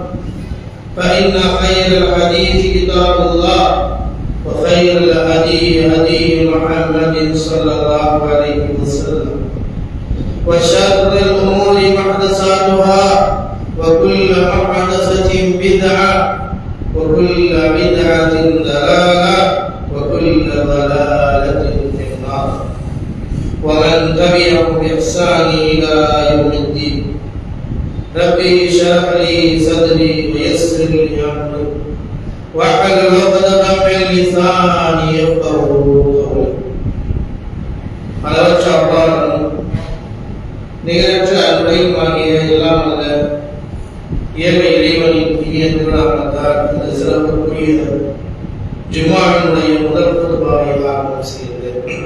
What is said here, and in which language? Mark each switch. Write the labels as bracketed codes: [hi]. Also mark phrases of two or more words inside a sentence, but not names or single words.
[ar] فإن خير الحديث كتاب الله وخير الهدي هدي محمد صلى الله عليه وسلم وشر الأمور محدثاتها وكل محدثة بدعة وكل بدعة ضلالة وكل ضلالة في النار ومن تبعهم بإحسان إلى يوم الدين ربي اشرح لي صدري ويسر لي أمري واحلل عقدة من لساني يفقهوا قولي [ta] அளவற்ற அல்லாஹ்வும் நிகரற்ற அன்புடையுமாகிய எல்லாம் அல்ல ஏக இறைவனின் இனிய திருநாமத்தால் இந்த சிறப்புக்குரிய ஜும்ஆவினுடைய முதல் குத்பாவை ஆரம்பம் செய்கிறேன்.